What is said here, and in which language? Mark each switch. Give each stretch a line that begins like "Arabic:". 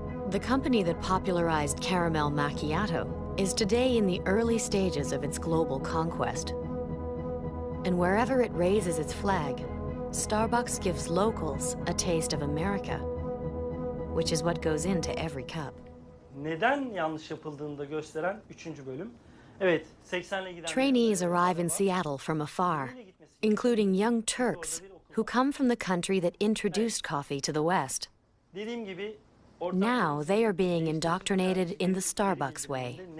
English: The company that popularized caramel macchiato is today in the early stages of its global conquest. And wherever it raises its flag, Starbucks gives locals a taste of America, which is what goes into every cup.
Turkish: Neden yanlış yapıldığını da gösteren 3. bölüm. Evet, 80'le giden
English: Trainees arrive in Seattle from afar, including young Turks who come from the country that introduced coffee to the West.
Turkish: Dediğim gibi
English: Now they are being indoctrinated in the Starbucks way.